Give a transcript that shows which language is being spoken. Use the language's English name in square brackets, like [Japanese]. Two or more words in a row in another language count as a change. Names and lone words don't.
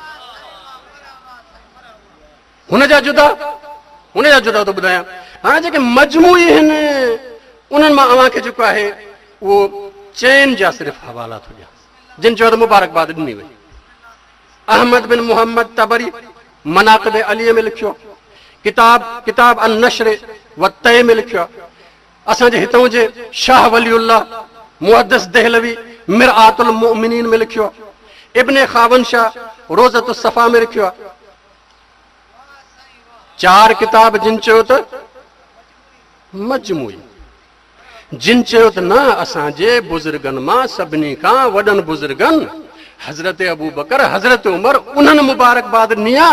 [Sindhi] हुनजा जुदा थो ॿुधायां। हाणे जेके मजमूई आहिनि उन्हनि मां अव्हांखे जेको आहे उहो चइनि जा सिर्फ़ हवाला थो ॾियां, जिन चयो त मुबारकबाद ॾिनी वई। अहमद बिन मोहम्मद तबरी मनाक़िब अली में लिखियो, किताब अन नश्र व तय में लिखियो। असांजे हितां जे शाह वलीउल्लाह मुहद्दिस देहलवी मिरआतुल मुमिनीन में लिखियो। इब्ने खावन शाह रोज़तुस सफ़ा में लिखियो। 4 किताब जिन चयो त मजमूई, जिन चयो त न असांजे बुज़ुर्गनि मां सभिनी खां वॾनि बुज़ुर्गनि हज़रत अबू बकर, हज़रत उमर, उन्हनि मुबारकबाद ॾिनी आहे।